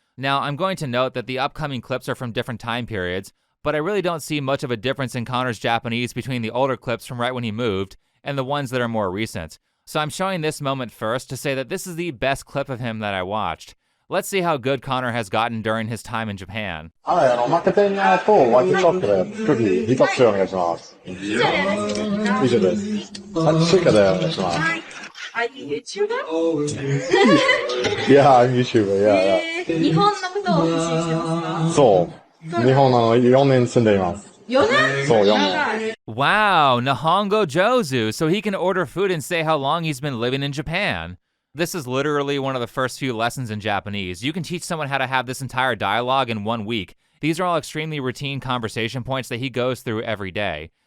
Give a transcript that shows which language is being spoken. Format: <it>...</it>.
<en>Now, I'm going to note that the upcoming clips are from different time periods, but I really don't see much of a difference in Connor's Japanese between the older clips from right when he moved and the ones that are more recent. So I'm showing this moment first to say that this is the best clip of him that I watched. Let's see how good Connor has gotten during his time in Japan.</en> <ja>はい、マーケティングとワイトショップでクッキーリトップお願いします。以上です。追加でお願いします。</ja> <en>Are you YouTuber? Yeah, I'm YouTuber. Yeah, yeah.</en> <ja>日本のことを発信してますか？そう。日本4年住んでいます。 4年？そう、4年。</ja> <en>Wow,</en> <ja>Nihongo Jozu,</ja> <en>so he can order food and say how long he's been living in Japan. This is literally one of the first few lessons in Japanese. You can teach someone how to have this entire dialogue in 1 week. These are all extremely routine conversation points that he goes through every day.</en>